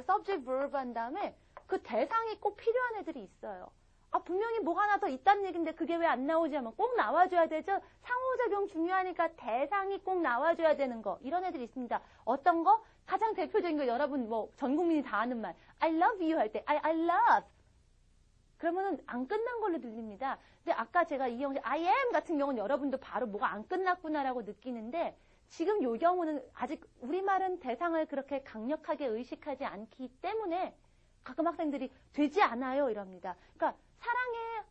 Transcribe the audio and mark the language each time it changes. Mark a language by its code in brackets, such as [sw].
[ko] subject, verb 한 다음에 그 대상이 꼭 필요한 애들이 있어요. 분명히 뭐가 하나 더 있다는 얘기인데 그게 왜 안 나오지 하면 꼭 나와줘야 되죠. 상호작용 중요하니까 대상이 꼭 나와줘야 되는 거. 이런 애들이 있습니다. 어떤 거? 가장 대표적인 거 여러분 뭐 전 국민이 다 아는 말. [en] I love you [ko] 할 때 [en] I love. [ko] 그러면은 안 끝난 걸로 들립니다. 근데 아까 제가 이 형식 [en] I am [ko] 같은 경우는 여러분도 바로 뭐가 안 끝났구나라고 느끼는데 지금 요 경우는 아직 우리말은 대상을 그렇게 강력하게 의식하지 않기 때문에 가끔 학생들이 되지 않아요 이럽니다. 그러니까 사랑해